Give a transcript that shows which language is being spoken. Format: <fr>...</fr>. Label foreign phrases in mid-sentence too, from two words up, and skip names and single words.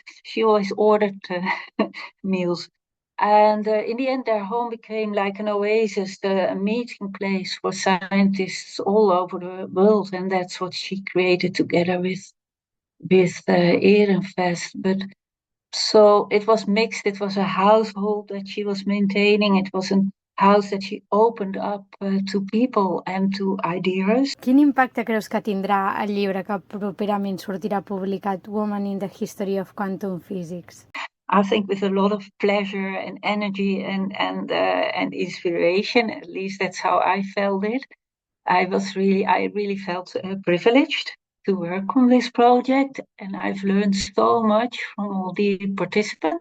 <en>She always ordered meals. And in the end, their home became like an oasis, a meeting place for scientists all over the world, and that's what she created together with Ehrenfest. But so it was mixed. It was a household that she was maintaining. It was a house that she opened up to people and to ideas.</en> <ca>Quin impacte creus que tindrà el llibre que properament sortirà publicat, Woman in the History of Quantum Physics?</ca> <en>I think with a lot of pleasure and energy and inspiration. At least that's how I felt it. I really felt privileged to work on this project, and I've learned so much from all the participants.</en>